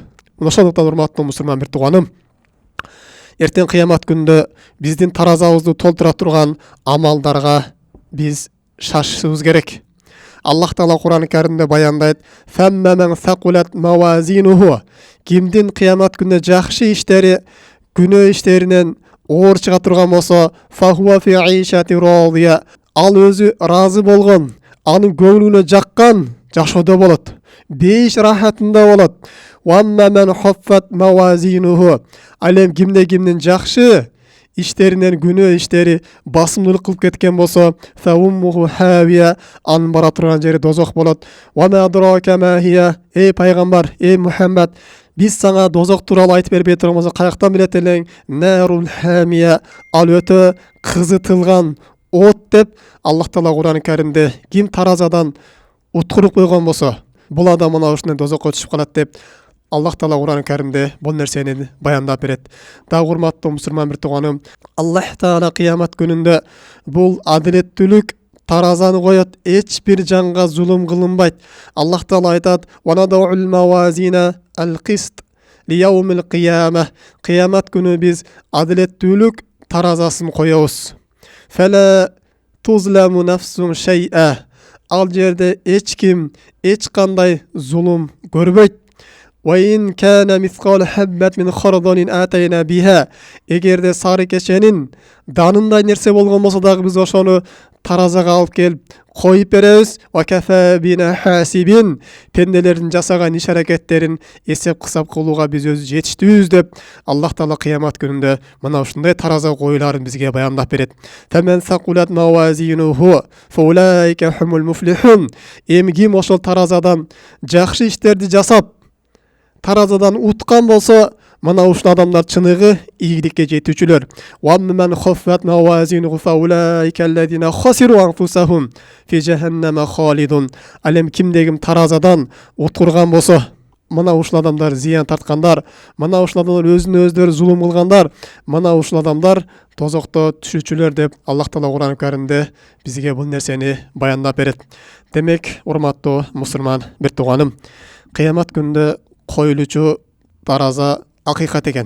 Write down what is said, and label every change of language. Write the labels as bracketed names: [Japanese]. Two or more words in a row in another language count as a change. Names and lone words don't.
[Kyrgyz] Ошондуктан урматтуу мусулман бир тууганым, эртең кыямат күндө биздин таразабызды толтура турган амалдарга биз шашышыбыз керек. Аллах Таала Кур'ан-ы Каримде баяндайт: [Arabic] "فأما من ثقلت موازينه", [Kyrgyz] кимдин кыямат күндө жакшы иштери күнөө иштеринен оор чыга турган болсо, [Arabic] فهو في عيشة راضية, [Kyrgyz] ал өзү разы болгон, анын көңүлүнө жаккан жашоодо болот, бейиш рахатында болот. [Arabic] وأما من خفت موازينه, [Kyrgyz] ал эми кимдин жакшы иштеринен күнөө иштери басымдуулук кылып кеткен болсо, [Arabic] فأمه هاوية, [Kyrgyz] анын бара турган жери дозок болот. [Arabic] وأدراك ما هيه, [Kyrgyz] эй пайгамбар, эй Мухаммад, биз сага дозок тууралуу айтып бербей турган болсо каяктан билет элең? [Arabic] نار حامية, [Kyrgyz] ал өтө кызытылган от деп Аллах Таала Кур'ан-ы Каримде ким таразадан уткуруп койгон болсо, бул адам мына ушундай дозокко түшүп калат деп Аллах Таала Кур'ан-ы Каримде бул нерсени баяндап берет. Дагы урматтуу мусулман бир тууганым, Аллах Таала кыямат күнүндө бул адилеттүүлүк таразаны коет, эч бир жанга зулум кылынбайт. Аллах Таала айтат: [Arabic] "ونضع الموازين القسط", ليوم القيامة. [Kyrgyz] Кыямат күнү биз адилеттүүлүк таразасын коебуз. [Arabic] فلا تظلم نفس شيئا. [Kyrgyz] Ал жерде эч ким эч кандай зулум көрбөйт. [Arabic] وَإِنْ كَانَ مِثْقَالَ حَبَّةٍ مِنْ خَرْدَلٍ آتَيْنَا بِهَا. [Kyrgyz] Эгерде сары кеченин данындай нерсе болгон болсо дагы биз ошону таразага алып келип коюп беребиз. [Arabic] وَكَفَى بِنَا حَاسِبِينَ. [Kyrgyz] Пенделердин жасаган иш аракеттерин эсеп кысап кылууга биз өзү жетиштүүбүз деп Аллах Таала кыямат күнүндө мына ушундай тараза коюларын бизге баяндап берет. [Arabic] فَمَنْ ثَقُلَتْ مَوَازِينُهُ فَأُولَئِكَ هُمُ الْمُفْلِحُونَ. [Kyrgyz] Эми ким ошол таразадан жакшы иштерди жасап таразадан уткан болсо, мына ушул адамдар чыныгы ийгиликке жетүүчүлөр. [Arabic] وَمَّنْ خَفَّتْ مَوَازِينُهُ فَأُولَئِكَ الَّذِينَ خَسِرُوا أَنفُسَهُمْ فِي جَهَنَّمَ خَالِدُونَ. [Kyrgyz] Алем кимдегим таразадан уткурган болсо, мына ушул адамдар зыян тарткандар, мына ушул адамдар өзүнө өздөрү зулум кылгандар, мына ушул адамдар тозокто түшүүчүлөр деп Аллах Таала Кур'ан Каримде бизге бул нерсени баяндап берет. Демек, урматтуу мусулман бир тууганым, кыямат күндө коюлуучу тараза акыйкат экен.